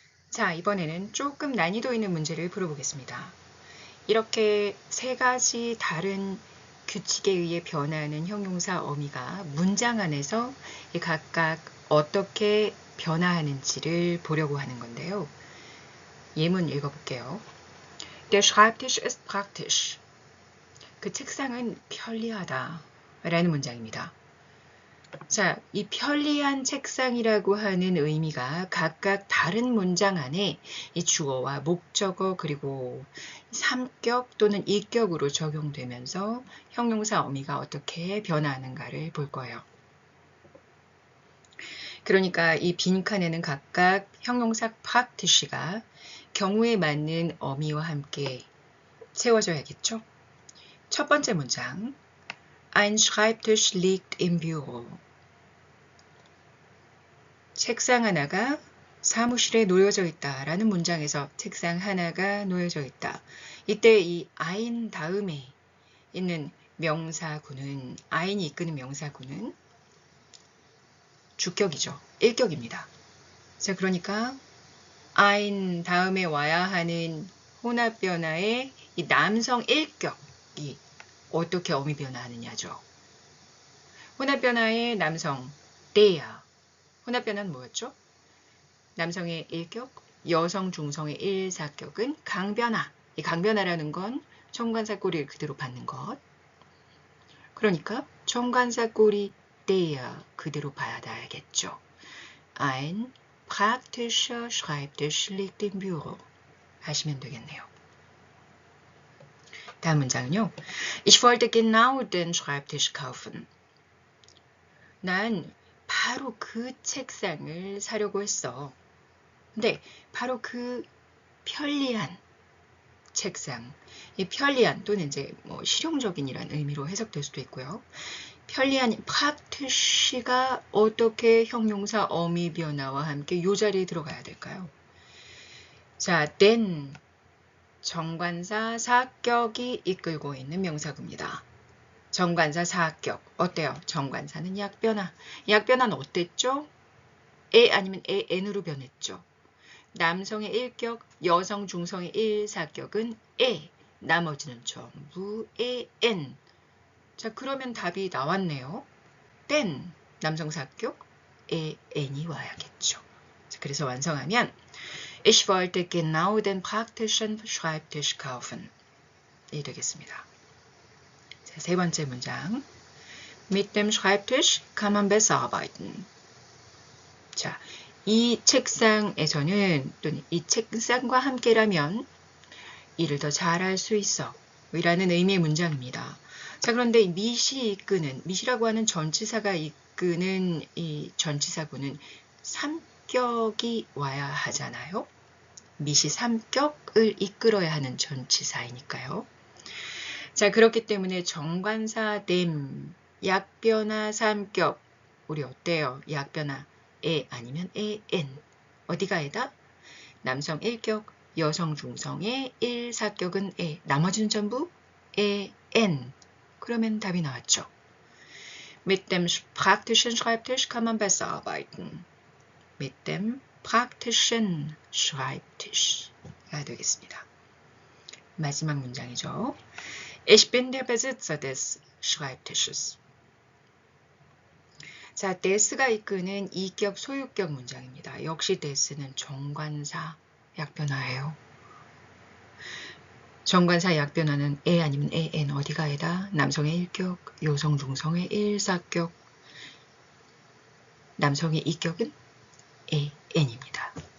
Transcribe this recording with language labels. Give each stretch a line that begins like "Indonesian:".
Korean: 자, 이번에는 조금 난이도 있는 문제를 풀어보겠습니다. 이렇게 세 가지 다른 규칙에 의해 변화하는 형용사 어미가 문장 안에서 각각 어떻게 변화하는지를 보려고 하는 건데요. 예문 읽어볼게요.
German: Der Schreibtisch ist praktisch.
Korean: 그 책상은 편리하다 라는 문장입니다. 자, 이 편리한 책상이라고 하는 의미가 각각 다른 문장 안에 이 주어와 목적어 그리고 삼격 또는 이격으로 적용되면서 형용사 어미가 어떻게 변화하는가를 볼 거예요. 그러니까 이 빈칸에는 각각 형용사 praktisch가 경우에 맞는 어미와 함께 채워져야겠죠.
German: 첫 번째 문장 Ein Schreibtisch liegt im Büro.
Korean: 책상 하나가 사무실에 놓여져 있다 라는 문장에서 책상 하나가 놓여져 있다. 이때 이 ein 다음에 있는 명사구는 ein이 이끄는 명사구는 주격이죠. 일격입니다. 자, 그러니까 ein 다음에 와야 하는 혼합 변화의 이 남성 일격이 어떻게 어미 변화하느냐죠. 혼합 변화의 남성 der. 혼합 변화는 뭐였죠? 남성의 일격, 여성 중성의 일사격은 강변화. 이 강변화라는 건 정관사 꼬리를 그대로 받는 것. 그러니까 정관사 꼬리 der 그대로 받아야겠죠.
German: Ein praktischer Schreibtisch liegt im Büro.
Korean: 하시면 되겠네요. 다음 문장은요.
German: Ich wollte genau den Schreibtisch kaufen.
Korean: 난 바로 그 책상을 사려고 했어. 근데 바로 그 편리한 책상, 이 편리한 또는 이제 뭐 실용적인이라는 의미로 해석될 수도 있고요. 편리한 praktisch가 어떻게 형용사 어미 변화와 함께 이 자리에 들어가야 될까요? 자, den 정관사 사격이 이끌고 있는 명사구입니다. 정관사 사격 어때요? 정관사는 약변화. 약변화는 어땠죠? 에 아니면 n으로 변했죠. 남성의 1격, 여성 중성의 1사격은 에, 나머지는 전부 en. 자, 그러면 답이 나왔네요. den, 남성 사격, en이 와야겠죠. 자, 그래서 완성하면
German: Ich wollte genau den praktischen Schreibtisch kaufen.
Korean: 이 되겠습니다. 자, 세 번째 문장.
German: Mit dem Schreibtisch kann man besser arbeiten.
Korean: 자, 이 책상에서는 또는 이 책상과 함께라면 일을 더 잘할 수 있어 라는 의미의 문장입니다. 자, 그런데 mit이 이끄는, mit이라고 하는 전치사가 이끄는 이 전치사구는 3격이 와야 하잖아요. mit이 3격을 이끌어야 하는 전치사이니까요. 자, 그렇기 때문에 정관사 dem, 약변화 3격, 우리 어때요? 약변화 에 아니면 en. 어디가 에다? 남성 1격, 여성 중성의 1사격은 에. 나머지는 전부 en. 그러면 답이 나왔죠.
German: Mit dem praktischen Schreibtisch kann man besser arbeiten. Mit dem praktischen Schreibtisch가 되겠습니다.
Korean: 마지막 문장이죠.
German: Ich bin der Besitzer des Schreibtisches.
Korean: 자, des가 이끄는 2격 소유격 문장입니다. 역시 des는 정관사 약변화예요. 정관사 약변화는 에 아니면 en 어디가 에다? 남성의 1격, 여성 중성의 1사격, 남성의 2격은 en입니다.